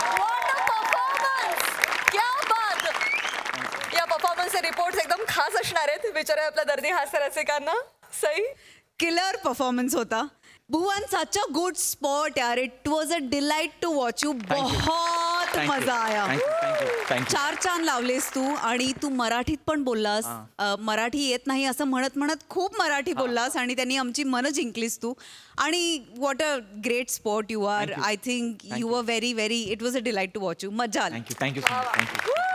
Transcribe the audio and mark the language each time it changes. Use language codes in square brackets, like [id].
[mr] क्या बात या परफॉर्मन्सचे रिपोर्ट्स एकदम खास असणार आहेत विचारा आपल्या दर्दी हास्य रसिकांना सही [hi] किलर परफॉर्मेंस होता [en] Bhuvan such a good spot यार it was a delight to watch you [hi] बहुत मजा आया [en] thank you [mr] 4 चांद लावलेस तू आणि तू मराठीत पण बोललास मराठी येत नाही असं म्हणत म्हणत खूप मराठी बोललास आणि त्यांनी आमची मनं जिंकलीस तू आणि [en] what a great sport you are I think you are very very it was a delight to watch you [mr] मजा आली [en] thank you so much thank you